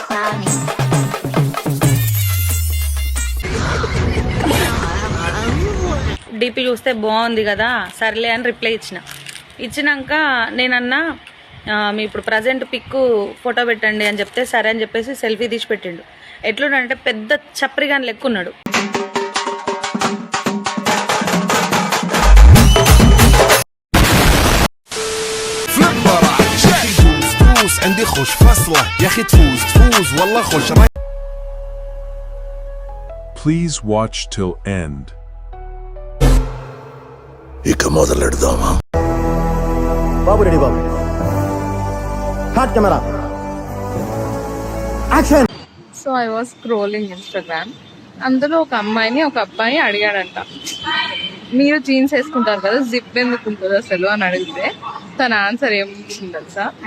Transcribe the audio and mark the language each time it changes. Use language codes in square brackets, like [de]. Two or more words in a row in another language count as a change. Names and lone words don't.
[te] డిపి చూస్తే బాగుంది కదా సర్లే అని రిప్లై ఇచ్చినాక నేనన్నా మీ ఇప్పుడు [en] present pic photo [te] పెట్టండి అని చెప్తే సరే అని చెప్పేసి సెల్ఫీ తీసి పెట్టిండు. ఎట్లున్నాడంటే పెద్ద చప్రిగాని లెక్కున్నాడు. [ar] عندي خوش فصلة يا أخي تفوز والله خوش. [en] Please watch till end. [te] ఇక మొదలెడదామా? బాబు రెడీ బాబు. [en] hot camera action. So I was scrolling Instagram. [te] అందులో ఒక అమ్మాయిని ఒక అబ్బాయి అడిగాడంట, మీరు జీన్స్ వేసుకుంటారు కదా జిప్ ఎందుకు ఉంటుంది అసలు అని అడిగితే తన ఆన్సర్ ఏముంటుంది తెలుసా?